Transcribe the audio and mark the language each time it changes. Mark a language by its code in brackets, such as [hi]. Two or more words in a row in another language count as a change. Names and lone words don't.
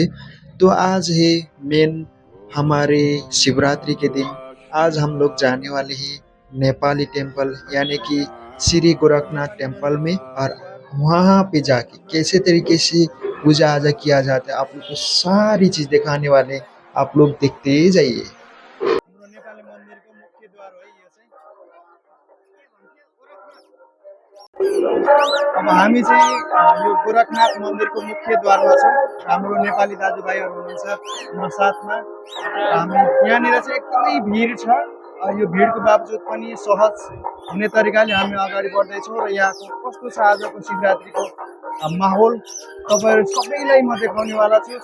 [hi] तो आज है मेन हमारे शिवरात्रि के दिन। आज हम लोग जाने वाले हैं नेपाली टेम्पल यानी कि श्री गोरखनाथ टेम्पल में, और वहाँ पे जाके कैसे तरीके से पूजा आजा किया जाता है आप लोग को सारी चीज दिखाने वाले। आप लोग देखते जाइए। [ne] हाम्रो नेपाली मन्दिरको मुख्य द्वार हो यो चाहिँ। अब हामी चाहिँ यो गोरखनाथ मन्दिरको मुख्य द्वारमा छौँ। हाम्रो नेपाली दाजुभाइहरू हुनुहुन्छ हाम्रो साथमा। हामी यहाँनिर चाहिँ एकदमै भिड छ। यो भिडको बावजुद पनि सहज हुने तरिकाले हामी अगाडि बढ्दैछौँ र यहाँको कस्तो छ आजको शिवरात्रिको माहौल तपाईँहरू सबैलाई म देखाउनेवाला छु।